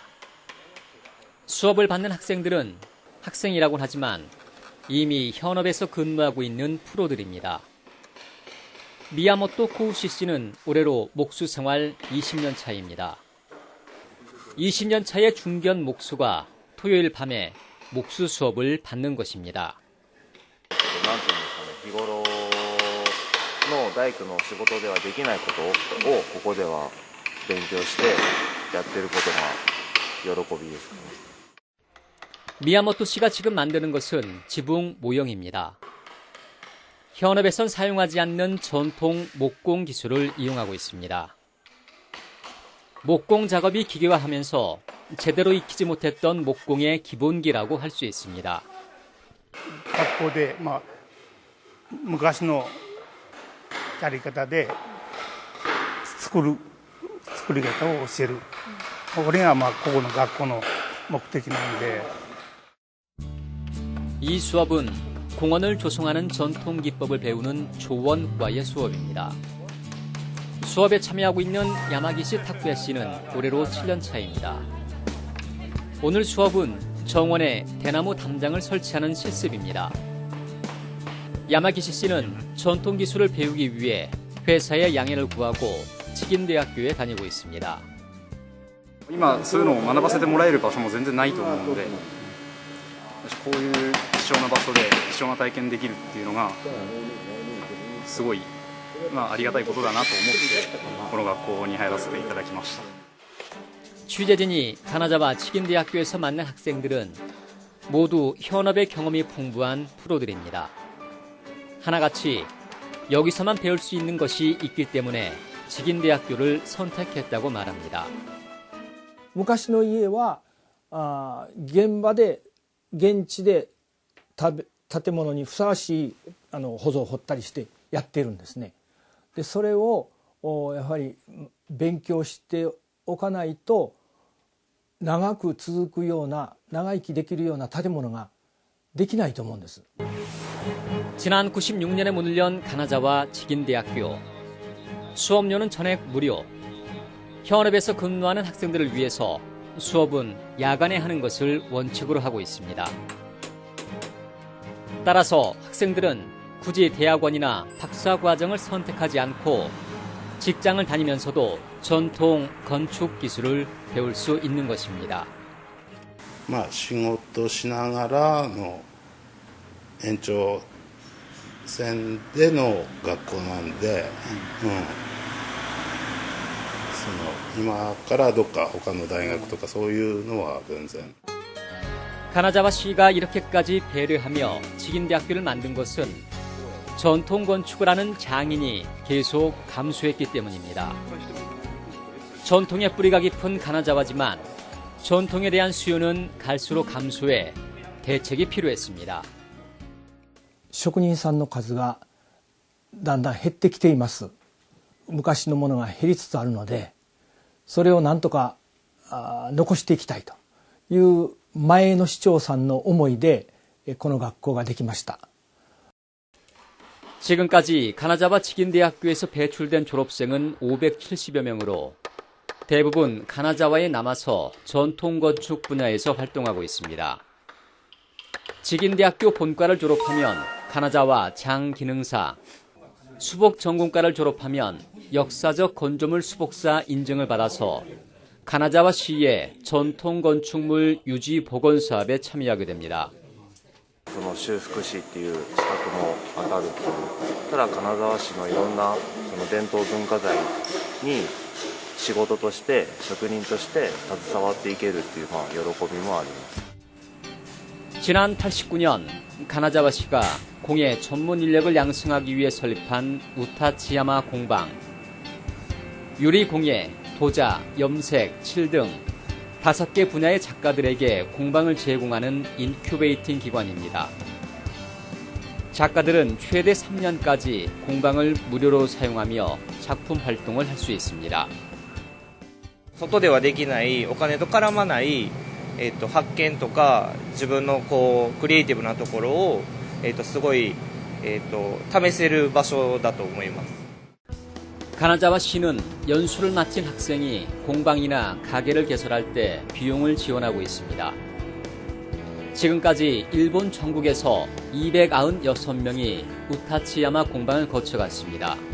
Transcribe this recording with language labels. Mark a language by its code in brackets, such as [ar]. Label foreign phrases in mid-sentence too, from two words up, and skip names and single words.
[ko] 수업을 받는 학생들은 학생이라고는 하지만 이미 현업에서 근무하고 있는 프로들입니다. 미야모토 코우시 씨는 올해로 목수 생활 20년 차입니다. 20년 차의 중견 목수가 토요일 밤에 목수 수업을 받는 것입니다. [ja] 日頃の大工の仕事ではできないことをここでは勉強してやってることが喜びですね。 [ko] 미야모토 씨가 지금 만드는 것은 지붕 모형입니다. 현업에선 사용하지 않는 전통 목공 기술을 이용하고 있습니다. 목공 작업이 기계화하면서 제대로 익히지 못했던 목공의 기본기라고 할 수 있습니다. [ja] 学校で、昔のやり方で作り方を教える。これがここの学校の目的なんで。 [ko] 이 수업은 공원을 조성하는 전통 기법을 배우는 조원과의 수업입니다. 수업에 참여하고 있는 야마기시 타쿠야 씨는 올해로 7년 차입니다. 오늘 수업은 정원에 대나무 담장을 설치하는 실습입니다. 야마기시 씨는 전통 기술을 배우기 위해 회사에 양해를 구하고 직인대학교에 다니고 있습니다. [ja] 今そういうのを学ばせてもらえる場所も全然ないと思うので、こういう貴重な場所で貴重な体験できるっていうのがすごい、ありがたいことだなと思ってこの学校に入らせていただきました。 [ko] 취재진이 가나자와 직인대학교에서 만난 학생들은 모두 현업의 경험이 풍부한 프로들입니다. 하나같이 여기서만 배울 수 있는 것이 있기 때문에 직인대학교를 선택했다고 말합니다. [ja] 昔の家は現場で現地で建物にふさわしい舗造を掘ったりしてやってるんですね。でそれをやはり勉強しておかないと長く続くような長生きできるような建物ができないと思うんです。 [ko] 지난 96년에 문을 연 가나자와 직인대학교. 수업료는 전액 무료. 현업에서 근무하는 학생들을 위해서 수업은 야간에 하는 것을 원칙으로 하고 있습니다. 따라서 학생들은 굳이 대학원이나 박사 과정을 선택하지 않고 직장을 다니면서도 전통 건축 기술을 배울 수 있는 것입니다. [ja] 仕事しながらの延長線での学校なんで、今からどっか他の大学とかそういうのは全然。 [ko] 가나자와 씨가 이렇게까지 배려하며 직인대학교를 만든 것은 전통 건축을 하는 장인이 계속 감소했기 때문입니다. 전통의 뿌리가 깊은 가나자와지만 전통에 대한 수요는 갈수록 감소해 대책이 필요했습니다. [ja] 職人さんの数がだんだん減ってきています。昔のものが減りつつあるので、それをなんとか残していきたいという前の市長さんの思いでこの学校ができました。 [ko] 지금까지 가나자와 직인대학교에서 배출된 졸업생은 570여 명으로 대부분 가나자와에 남아서 전통건축 분야에서 활동하고 있습니다. 직인대학교 본과를 졸업하면 가나자와 장기능사, 수복 전공과를 졸업하면 역사적 건조물 수복사 인증을 받아서 가나자와 시의 전통건축물 유지 복원 사업에 참여하게 됩니다. [ja] その修復士っていう資格も当たるっていう。ただ金沢市のいろんなその伝統文化財に仕事として職人として携わっていけるっていう喜びもあります。 [ko] 지난 89년 가나자와 시가 공예 전문 인력을 양성하기 위해 설립한 우타치야마 공방. 유리 공예, 도자, 염색, 칠 등 5개 분야의 작가들에게 공방을 제공하는 인큐베이팅 기관입니다. 작가들은 최대 3년까지 공방을 무료로 사용하며 작품 활동을 할 수 있습니다. [ja] 外ではできないお金と絡まない発見とか自分のクリエイティブなところをすごい試せる場所だと思います。 [ko] 가나자와 시는 연수를 마친 학생이 공방이나 가게를 개설할 때 비용을 지원하고 있습니다. 지금까지 일본 전국에서 296명이 우타치야마 공방을 거쳐갔습니다.